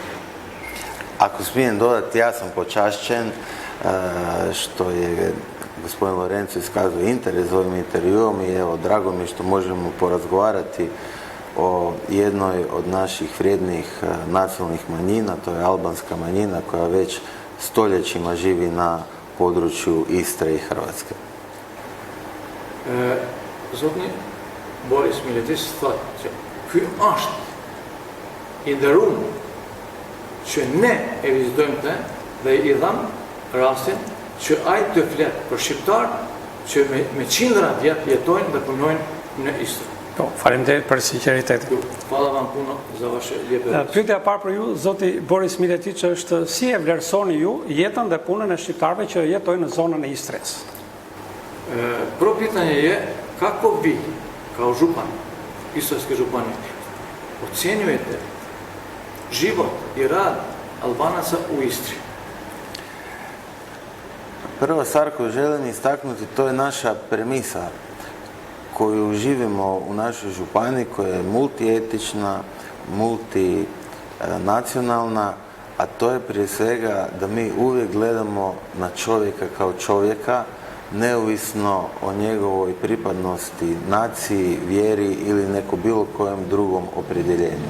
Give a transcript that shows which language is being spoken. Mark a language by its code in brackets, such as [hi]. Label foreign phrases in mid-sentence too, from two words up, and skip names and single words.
[hr] Ako smijem dodati, ja sam počašćen što je gospodin Lorenzo iskazao interes za ovim intervjuom I evo, drago mi je što možemo porazgovarati o jednoj od naših vrijednih nacionalnih manjina, to je albanska manjina koja već stoljećima živi na području Istre I Hrvatske. [sq] Zotni Boris Miletić thotë që ky është I nderuar që ne e vizitojmë të dhe I dham rastin që ai të flet për shqiptar që me qindra vjet jetojnë dhe punojnë në Istër. Po, faleminderit për sinqeritetin. [hr] Hvala vam puno za vaše lijepe riječi. [sq] Pyetja e parë për ju, zoti Boris Miletic, është si e vlerësoni ju jetën dhe punën e shqiptarëve që jetojnë në zonën e Istres? [hr] Prvo pitanje je kako vi, kao župan Istarske županije, ocjenjujete život I rad Albanaca u Istri? Prva stvar koju želim istaknuti, to je naša premisa koju živimo u našoj županiji, koja je multietična, multinacionalna, a to je prije svega da mi uvijek gledamo na čovjeka kao čovjeka, neovisno o njegovoj pripadnosti naciji, vjeri ili neko bilo kojem drugom opredjeljenju.